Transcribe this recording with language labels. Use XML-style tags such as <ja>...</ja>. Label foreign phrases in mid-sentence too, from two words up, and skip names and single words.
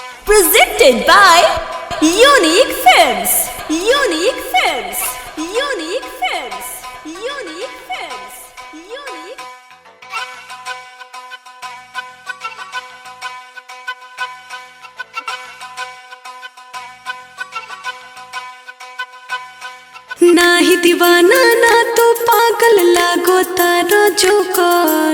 <en>Presented by Unique Films. Unique Films. Unique Films. Unique Films. Unique.</en> <bho>नाही दीवाना ना तो पागल लागो तारो जोकर।</bho>